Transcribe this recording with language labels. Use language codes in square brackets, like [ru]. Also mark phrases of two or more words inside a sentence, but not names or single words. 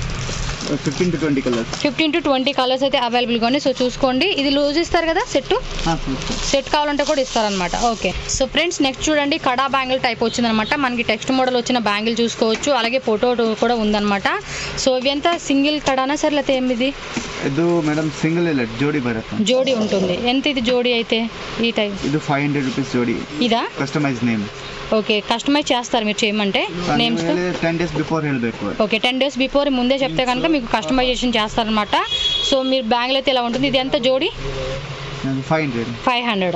[te] 15 to 20 కలర్స్ అయితే అవైలబుల్గా ఉన్నాయి. సో చూసుకోండి, ఇది లూజ్ ఇస్తారు కదా సెట్ కావాలంటే కూడా ఇస్తారనమాట. ఓకే, సో ఫ్రెండ్స్ నెక్స్ట్ చూడండి, కడా బ్యాంగిల్ టైప్ వచ్చిందనమాట. మనకి [en] text model [te] వచ్చిన బ్యాంగిల్ చూసుకోవచ్చు. అలాగే ఫోటో కూడా ఉందన్నమాట. సో ఇవి ఎంత సింగిల్ కడానా సార్ లేకపోతే ఏమిది? [kn] ಇದು ಮೇಡಮ್ ಸಿಂಗಲ್ ಇಲ್ಲ, ಜೋಡಿ ಬರುತ್ತೆ. [te] జోడీ ఉంటుంది. ఎంత ఇది జోడీ అయితే? ఈ టైప్ [kn] ಇದು 500 ರೂಪೀಸ್ ಜೋಡಿ. [te] ఇదా? [en] customize name. [te] ఓకే, కస్టమైజ్ చేస్తారు మీరు చేయమంటే నేమ్స్? [kn] 10 [en] days before [kn] ಹೇಳಬೇಕು. [te] ఓకే, 10 [en] days before [te] ముందే చెప్తే కనుక మీకు కస్టమైజేషన్ చేస్తారనమాట. సో మీరు బ్యాంగిల్ అయితే ఇలా ఉంటుంది. ఇది ఎంత జోడీ? 500.